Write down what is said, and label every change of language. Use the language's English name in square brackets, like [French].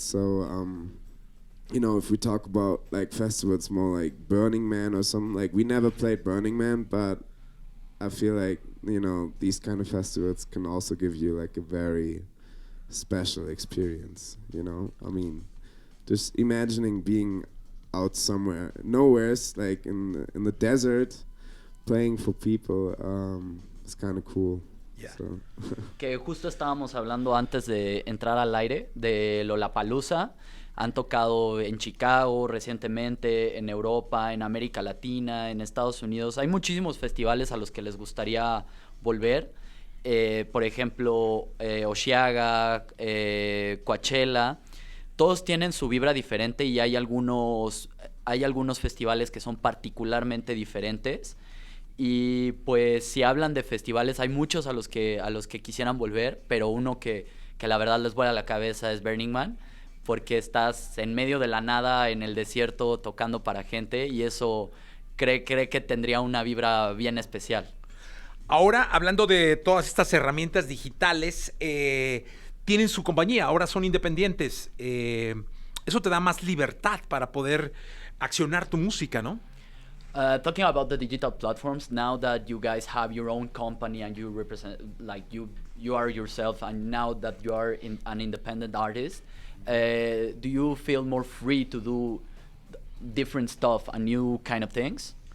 [English] So, you know, if we talk about like festivals more like Burning Man or something, like we never played Burning Man, but I feel like, you know, these kind of festivals can also give you like a very special experience, you know? I mean, just imagining being out somewhere, nowhere's like in the desert, playing for people, it's kind of cool. Yeah. So. [Spanish] Que justo estábamos hablando antes de entrar al aire de Lollapalooza. Han tocado en Chicago recientemente, en Europa, en América Latina, en Estados Unidos. Hay muchísimos festivales a los que les gustaría volver. Por ejemplo, Oceaga, Coachella. Todos tienen su vibra diferente y hay algunos festivales que son particularmente diferentes. Y pues si hablan de festivales, hay muchos a los que quisieran volver, pero uno que la verdad les vuela la cabeza es Burning Man, porque estás en medio de la nada, en el desierto, tocando para gente, y eso cree que tendría una vibra bien especial. Ahora, hablando de todas estas herramientas digitales, tienen su compañía, ahora son independientes. Eso te da más libertad para poder accionar tu música, ¿no? [English] Talking about the digital platforms, now that you guys have your own company and you represent, like you are yourself, and now that you are an independent artist, do you feel more free to do different stuff and new kind of things?